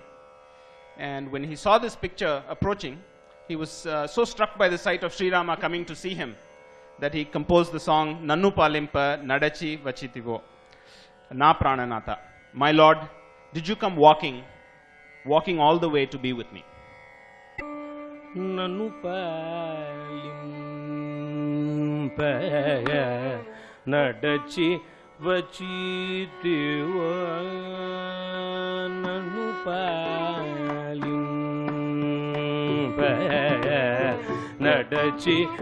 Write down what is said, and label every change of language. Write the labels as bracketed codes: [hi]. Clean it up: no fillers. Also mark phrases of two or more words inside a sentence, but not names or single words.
[en] And when he saw this picture approaching, he was so struck by the sight of Sri Rama coming to see him that he composed the song Nannu Palimpa Nadachi Vachitivo Na Prananatha. My Lord, did you come walking all the way to be with me? [te] నన్ను పాలింప నడచి వచ్చితివో నన్ను పాలింప నడచి